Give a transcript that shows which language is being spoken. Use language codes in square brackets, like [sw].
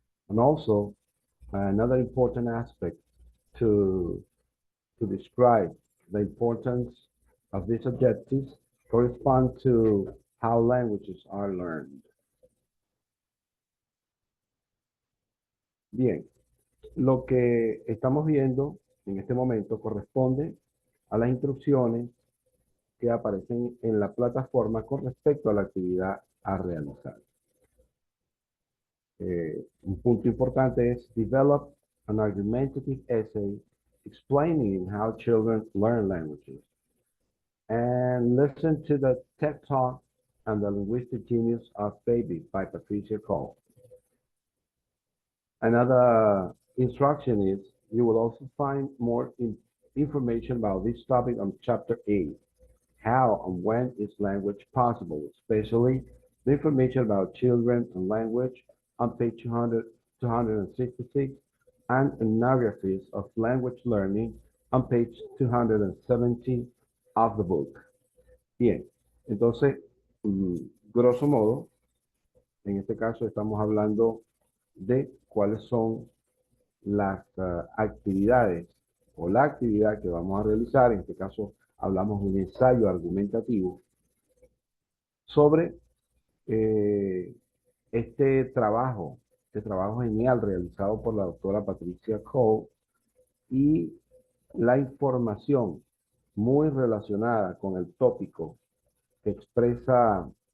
[en] And also, another important aspect to to describe the importance of these objectives correspond to how languages are learned. [es] Bien, lo que estamos viendo en este momento corresponde a las instrucciones que aparecen en la plataforma con respecto a la actividad a realizar. Un punto importante es [en] develop an argumentative essay explaining how children learn languages. And listen to the TED Talk and the Linguistic Genius of Baby by Patricia Cole. Another instruction is you will also find more information about this topic on Chapter 8, How and When is Language Possible, especially the information about children and language on page 266 and ethnographies of language learning on page 270 of the book. [es] Bien, entonces, grosso modo, en este caso estamos hablando de cuáles son las actividades o la actividad que vamos a realizar. En este caso, hablamos de un ensayo argumentativo sobre eh, este trabajo genial realizado por la doctora Patricia Cole y la información muy relacionada con el tópico que expresa